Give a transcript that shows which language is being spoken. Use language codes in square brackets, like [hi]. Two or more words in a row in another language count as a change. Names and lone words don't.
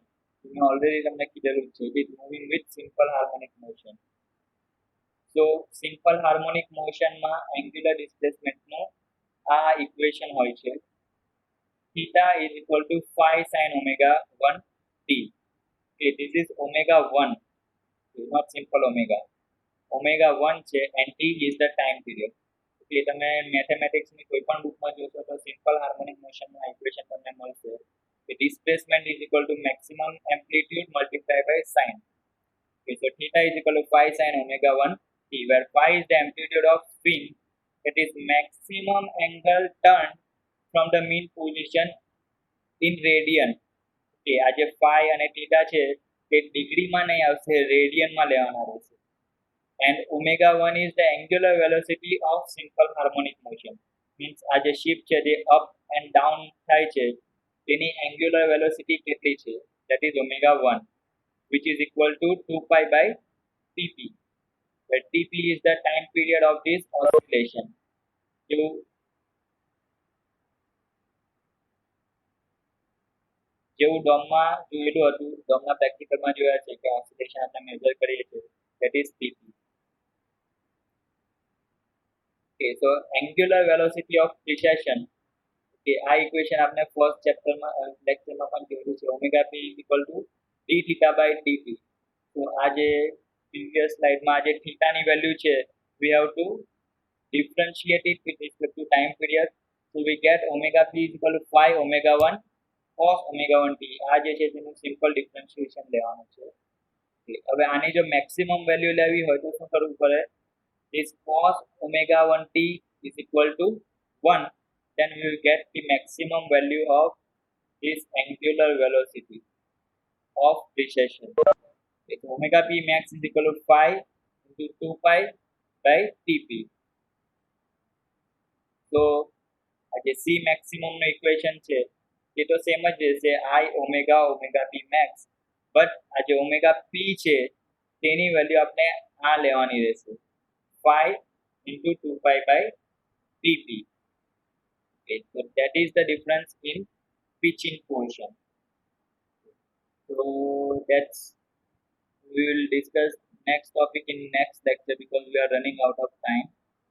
[gu] મેં ઓલરેડી તમને કીધેલું છે [en] with moving with simple harmonic motion. So simple harmonic motion [gu] માં [en] angular displacement [gu] નું આ ઇક્વેશન હોય છે. [en] theta is equal to phi sin omega 1 t. Okay, this is omega 1, not simple omega. Omega 1 છે and t is the time period. [gu] Okay, તમે મેથેમેટિક્સ ની કોઈ પણ બુકમાં જોશો તો [en] simple harmonic motion [gu] નું ઇક્વેશન તમને મળશે. [en] The displacement is equal to maximum amplitude multiplied by sin. Okay, so theta is equal to phi sin omega 1 t, where phi is the amplitude of swing, that is maximum angle turn from the mean position in radian. [gu] Okay, આ જે phi અને theta છે તે ડિગ્રીમાં નહીં આવશે, રેડિયનમાં લેવાના રહેશે. [en] And omega 1 is the angular velocity of simple harmonic motion. [gu] Means આ જે શિપ છે તે [en] up and down [gu] થાય છે તેની [en] angular velocity [gu] કેટલી છે? [en] That is omega 1, which is equal to 2 pi by tp. Where tp is the time period of this oscillation. [gu] જેવું ડોમમાં જોયેલું હતું, ડોમના પ્રેક્ટિકલમાં જોયા છે કે ઓસિલેશન આપણે મેઝર કરીએ છીએ [en] that is tp. Okay, so angular velocity of precession. [gu] Okay, આ ઇક્વેશન આપણે ફર્સ્ટ ચેપ્ટરમાં લેક્ચરમાં પણ જોયું છે. [en] ઓમેગા p is equal to d theta by dt. [gu] તો આ જે પ્રીવિયસ સ્લાઇડમાં આ જે થીટાની વેલ્યુ છે [en] we have to differentiate it with respect to time period So we get omega p is equal to 5 omega 1 cos omega 1 t. [gu] આ જે છે તેનું સિમ્પલ ડિફરન્શિએશન લેવાનું છે. હવે આની જો મેક્સિમમ વેલ્યુ લેવી હોય તો શું કરવું પડે? [en] This cos omega 1 t is equal to 1, then we will get the maximum value of this angular velocity of precession. So omega p max is equal to 5 into 2 pi by tp. [gu] So આ જે [en] c maximum [gu] નો ઇક્વેશન છે તે તો સેમ જ રહેશે [en] I omega p max, [gu] બટ આ જે omega p છે તેની વેલ્યુ આપણે આ લેવાની રહેશે [en] 5 into 2 pi by tp. Okay, so that is the difference in pitching portion. So that's we will discuss next topic in next lecture because we are running out of time.